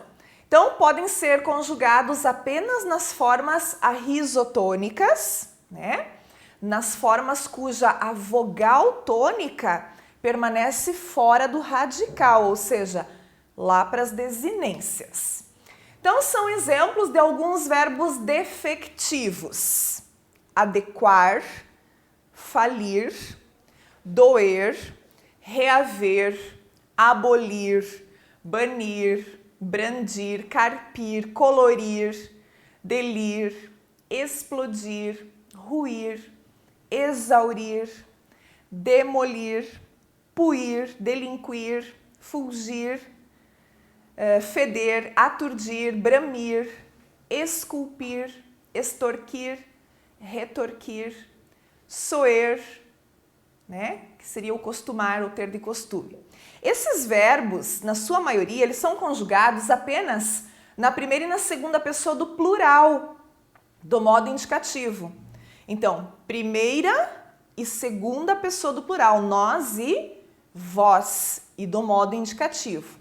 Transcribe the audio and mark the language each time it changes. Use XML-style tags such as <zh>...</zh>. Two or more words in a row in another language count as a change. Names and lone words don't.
<pt>Então, podem ser conjugados apenas nas formas arrisotônicas, né, nas formas cuja a vogal tônica permanece fora do radical, ou seja, lá para as desinências. Então, são exemplos de alguns verbos defectivos: adequar, falir, doer, reaver, abolir, banir, brandir, carpir, colorir, delir, explodir, ruir, exaurir, demolir, puir, delinquir, fulgir, feder, aturdir, bramir, esculpir, extorquir, retorquir, soer, né? Que seria o costumar ou ter de costume. Esses verbos, na sua maioria, eles são conjugados apenas na primeira e na segunda pessoa do plural, do modo indicativo. Então, primeira e segunda pessoa do plural, nós e vós, e do modo indicativo.</pt>